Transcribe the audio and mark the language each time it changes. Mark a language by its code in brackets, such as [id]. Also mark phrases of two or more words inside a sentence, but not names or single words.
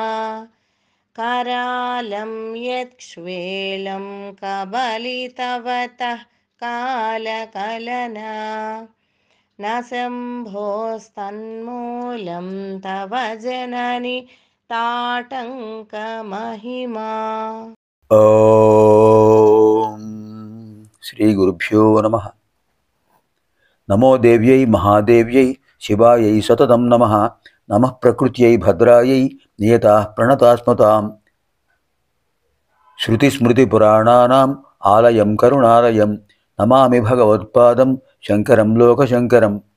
[sa] करालं यक्ष्वेलं कबलितवतः कालकलना न शम्भोस्तन्मूलं तव जननि ताटङ्कमहिमा। ఓం శ్రీ గురుభ్యో నమః. నమో దేవ్యై మహాదేవ్యై శివాయై సతతం నమః. నమః ప్రకృత్యై భద్రాయై నియతాః ప్రణతాస్మతాం. శృతిస్మృతిపురాణానాం ఆలయం కరుణాలయం నమామి భగవత్పాదం శంకరం లోకశంకరం.